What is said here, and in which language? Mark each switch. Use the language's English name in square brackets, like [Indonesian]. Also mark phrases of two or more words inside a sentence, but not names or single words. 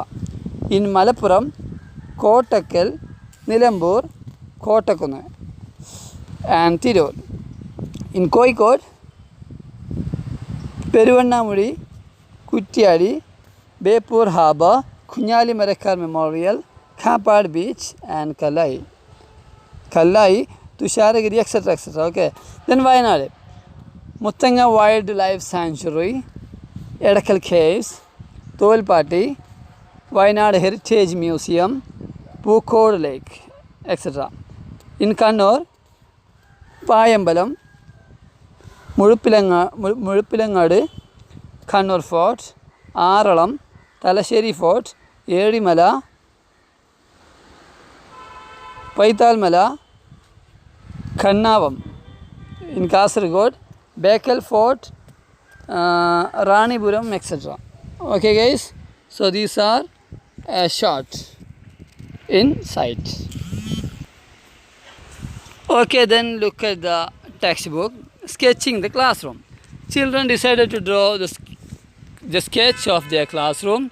[English] In Malappuram, Kottakkal, Nilambur, Kottakkunnu and Tirur. In Kozhikode, Peruvannamudi, Kuttiyadi, Bepur Harbour, Kunyali Marakkar Memorial, Kappad Beach and Kallai, Tusharagiri, etc. etc. Okay. Then Wayanad, Muthanga Wildlife Sanctuary, Edakal Caves, Thovilpatti, Wayanad Heritage Museum, Pukkode Lake, etc. In Kannur, Payambalam, Muzhapilangadu, Kannur Fort, Aralam, Talasheri Fort, Erimala, Paithalmala, Kannavam. In Kasaragod, Bekal Fort, Ranipuram, etc. Okay, guys. So these are a short in sight. Okay, then look at the textbook. Sketching the classroom. Children decided to draw the sketch of their classroom.